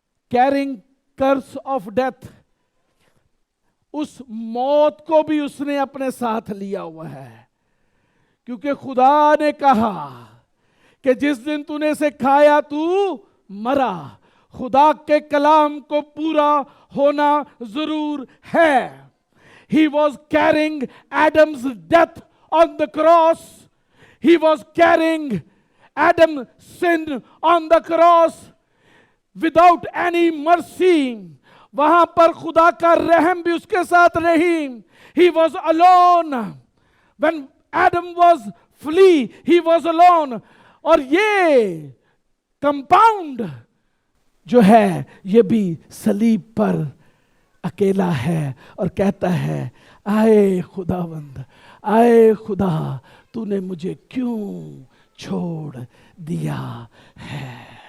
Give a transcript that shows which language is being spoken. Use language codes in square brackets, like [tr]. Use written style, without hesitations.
[en] carrying curse of death, [hi] उस मौत को भी उसने अपने साथ लिया हुआ है, क्योंकि खुदा ने कहा कि जिस दिन तूने से खाया तू मरा। खुदा के कलाम को पूरा होना जरूर है। [en] He was carrying Adam's death on the cross. He was carrying Adam's sin on the cross without any mercy. [hi] वहां पर खुदा का रहम भी उसके साथ नहीं। [en] He was alone. When Adam was flee, he was alone. [hi] और ये कंपाउंड जो है ये भी सलीब पर अकेला है और कहता है, आए खुदावंद, आए खुदा, तूने मुझे क्यों छोड़ दिया है।